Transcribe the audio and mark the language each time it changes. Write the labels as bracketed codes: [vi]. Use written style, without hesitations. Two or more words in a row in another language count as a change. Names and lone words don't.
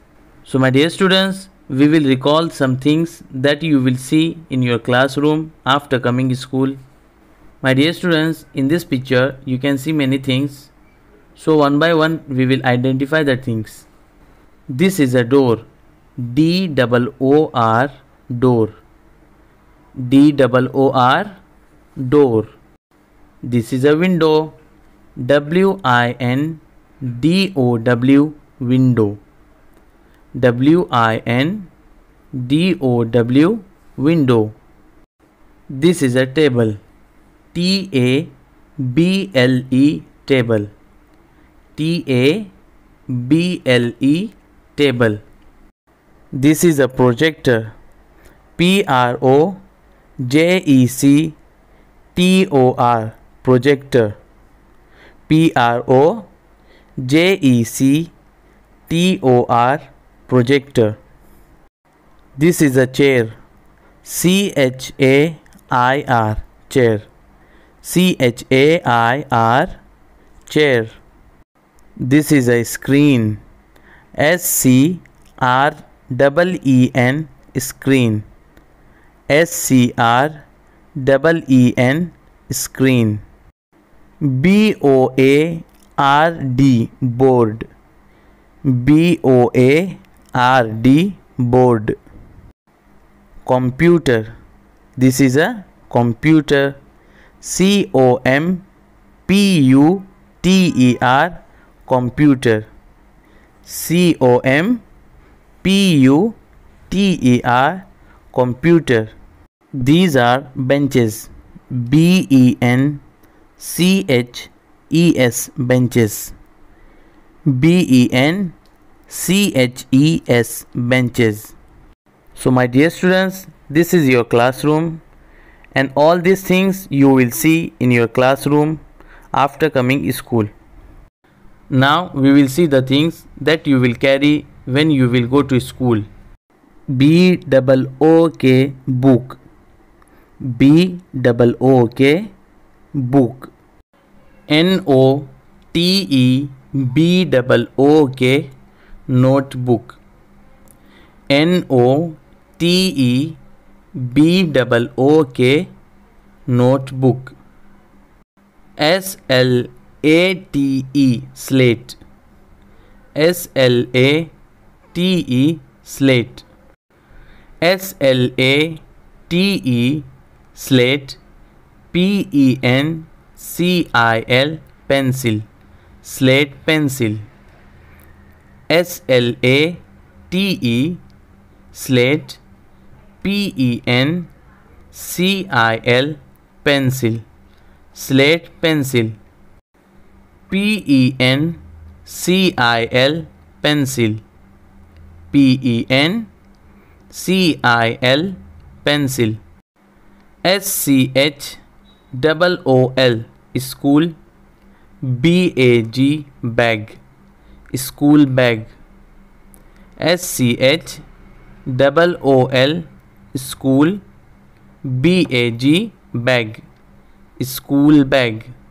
[en] So my dear students, we will recall some things that you will see in your classroom after coming to school. My dear students, in this picture you can see many things. So one by one we will identify the things. This is a door. D-O-O-R, door. D-O-O-R, door. This is a window. W-I-N-D-O-W, window. W-I-N-D-O-W, window. This is a table. T-A-B-L-E, table. T-A-B-L-E, table. This is a projector. P-R-O-J-E-C-T-O-R, projector. P-R-O-J-E-C-T-O-R, projector. This is a chair. C-H-A-I-R, chair. C-H-A-I-R, chair. This is a screen. S-C-R-E-E-N, screen. S-C-R-E-E-N, screen. B-O-A-R-D, board. B-O-A-R-D, board. Computer. This is a computer. C-O-M-P-U-T-E-R, computer. C-O-M-P-U-T-E-R, computer. These are benches. B-E-N-C-H-E-S, benches. B-E-N-C-H-E-S, benches. So my dear students, this is your classroom. And all these things you will see in your classroom after coming to school. Now we will see the things that you will carry when you will go to school. B-O-O-K, book. B-O-O-K, book. N-O-T-E-B-O-O-K, notebook. N-O-T-E-B-O-O-K, notebook. S-L-A-T-E, slate. S-L-A-T-E, slate. S-L-A-T-E, slate. P-E-N-C-I-L, pencil. Slate, pencil. S-L-A-T-E, slate. P-E-N-C-I-L, pencil. Slate, pencil. P-E-N-C-I-L, pencil. P-E-N-C-I-L, pencil. S-C-H-O-O-L, school. B-A-G, bag. School bag. S-C-H-O-O-L, school. B-A-G, bag. School bag.